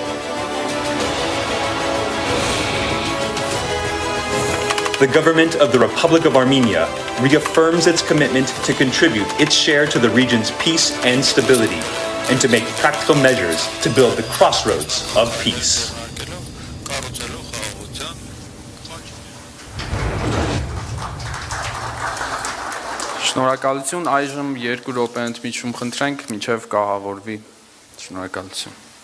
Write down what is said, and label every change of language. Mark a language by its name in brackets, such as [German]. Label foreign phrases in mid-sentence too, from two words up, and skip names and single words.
[English] The government of the Republic of Armenia reaffirms its commitment to contribute its share to the region's peace and stability, and to make practical measures to build the crossroads of peace. [Armenian] Շնորհակալություն, այժմ 2 րոպե ընդմիջում խնդրենք, մինչև կահավորվի։ Շնորհակալություն։